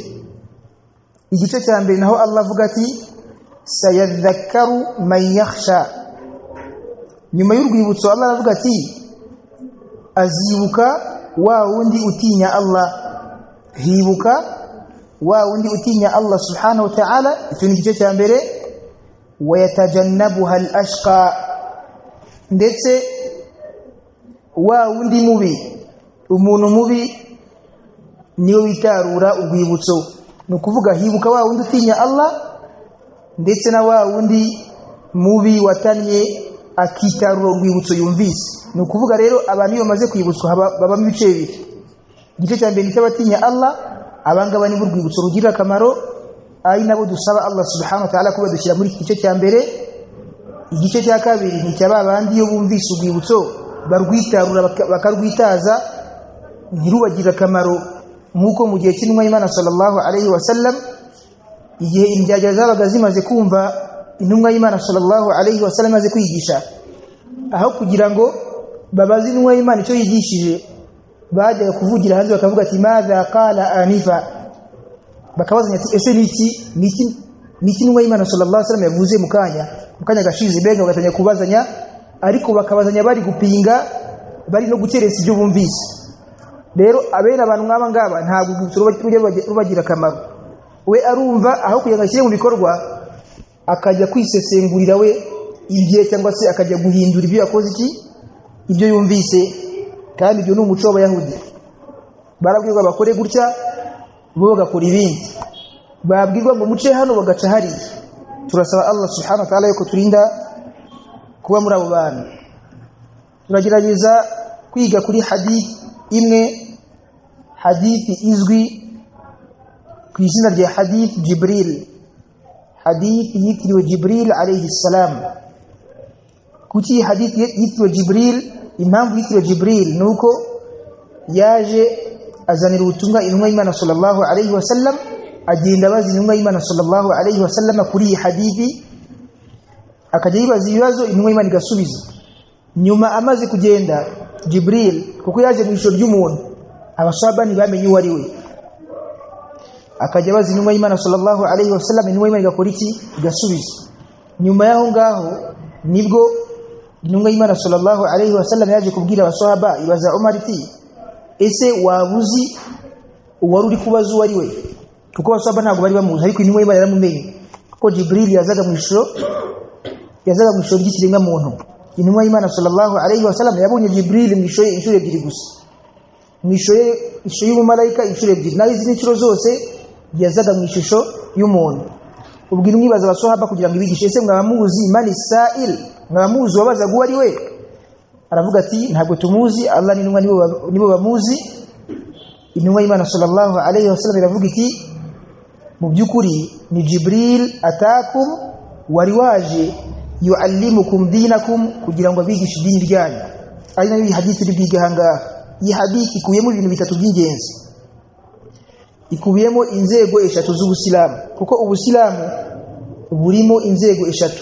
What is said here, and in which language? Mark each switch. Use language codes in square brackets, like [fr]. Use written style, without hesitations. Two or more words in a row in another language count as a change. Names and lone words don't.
[rw] Igice cya mbere naho Allah avuga ati [ar] سيذكر من يخشى. [rw] Nyuma y'urwibutso Allah avuga ati azibuka wa wundi utinya Allah. Hibuka wa wundi utinya Allah [ar] سبحانه وتعالى. [rw] Icyo ni igice cya mbere. [ar] ويتجنبها الأشقى, [rw] ndetse wa wundi mubi, umuntu mubi niwe witarura urwibutso. Nukuvuga hibuka wa wundi utinya Allah ndetse na wa wundi mubi watanye akitarura urwibutso yumvise. Nukuvuga rero abantu iyo bamaze kwibutswa baba mu bice bibiri. Igice cya mbere ni cy'abatinya Allah, abangaba ni urwibutso rugira akamaro, ari nabo dusaba Allah [ar] سبحانه وتعالى [rw] kuba dushyira muri igice cya mbere. Igice cya kabiri ni cy'abandi iyo bumvise urwibutso barwitarura bakarwitaza ntirubagira akamaro. Nkuko mu gihe cy'intumwa y'Imana [ar] صلى الله عليه وسلم, [rw] igihe indyarya zabaga zimaze kumva intumwa y'Imana [ar] صلى الله عليه وسلم [rw] maze kwigisha, aho kugira ngo babaze intumwa y'Imana icyo yigishije, bajya kuvugira hanze bakavuga ati [ar] ماذا قال آنفا. [rw] Bakabazanya ati ese niki intumwa y'Imana [ar] صلى الله عليه وسلم [rw] yavuze mu kanya gashize. Mbega bagatanya kubazanya, ariko bakabazanya bari gupinga, bari no gukeresa ibyo bumvise. Rero abena abantu nk'aba ngaba ntabwo rubagira akamaro. We arumva aho kugira ngo ashyire mu bikorwa akajya kwisesengurira we igihe, cyangwa se akajya guhindura ibyo yakoze ibyo yumvise. Kandi ibyo ni umuco w'Abayahudi. Barabwirwa bakore gutya, bo bagakora ibindi. Babwirwa ngo muce hano bagaca hari. Turasaba Allah [ar] سبحانه وتعالى [rw] yuko turinda kuba muri abo bantu. Turagerageza kwiga kuri hadith imwe, hadithi izwi ku izina rya hadith Jibril. Hadith yitiriwe Jibril [ar] عليه السلام. [rw] Kuki hadith yitiriwe Jibril? Impamvu yitiriwe Jibril nuko yaje azanira ubutumwa intumwa y'Imana [ar] صلى الله عليه وسلم, [rw] agenda bazi intumwa y'Imana [ar] صلى الله عليه وسلم [rw] kuri iyi hadithi, akajya yibaza ibibazo intumwa y'Imana igasubiza. Nyuma amaze kugenda Jibril, kuko yaje mu ishusho ry'umuntu, abasahaba ntibamenye uwo ari we, akajya bazi intumwa y'Imana [ar] صلى الله عليه وسلم, [rw] intumwa y'Imana igakora iki? Igasubiza. Nyuma yaho ngaho nibwo intumwa y'Imana [ar] صلى الله عليه وسلم [rw] yaje kubwira abasahaba, ibaza Umar iti ese wabuzi uwari uri kubaza uwo ari we? Kuko abasahaba ntabwo bari bamuzi, ariko intumwa y'Imana yaramumenye. kuko Jibril yazaga mu ishusho ry'ikiremwa muntu. Intumwa y'Imana [ar] صلى الله عليه وسلم [rw] yabonye Jibril mu ishusho inshuro ebyiri gusa, mu ishusho y'umumarayika inshuro ebyiri, naho izindi nshuro zose yazaga mu ishusho y'umuntu. Ubwo nimwibaza abaswahaba kugira ngo ibigishe, ese mwabamuzi [ar] من السائل, [rw] mwabamuzi wabaza guwa ari we? Aravuga ati ntabwo tumuzi, Allah n'intumwa nibo bamuzi. Intumwa y'Imana [ar] صلى الله عليه وسلم [rw] iravuga iti mu byukuri ni Jibril atakum wari waje [ar] يعلمكم دينكم, [rw] kugira ngo abigishe idini ryanyu. Ari nayo hadithi iri bwiga hangaha. Iyi hadithi ikubiyemo ibintu bitatu by'ingenzi. Ikubiyemo inzego eshatu z'ubusilamu, kuko ubusilamu burimo inzego eshatu.